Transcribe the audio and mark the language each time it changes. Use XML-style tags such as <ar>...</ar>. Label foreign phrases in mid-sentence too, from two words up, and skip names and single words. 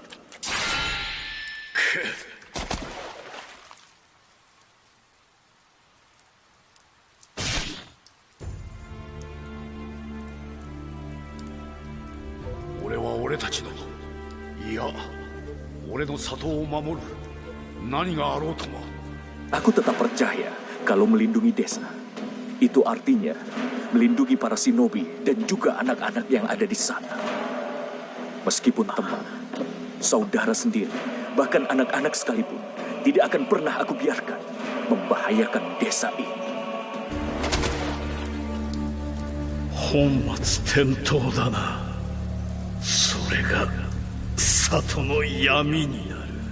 <ja>俺は俺たちの、いや俺の里を守る。何があろうとも。</ja> <id>Aku tetap percaya kalau melindungi desa, itu artinya melindungi para shinobi dan juga anak-anak yang ada di sana. Meskipun teman, saudara sendiri, bahkan anak-anak sekalipun, tidak akan pernah aku biarkan membahayakan desa ini.</id> <ja>本末転倒だな。それが里の闇になる。</ja>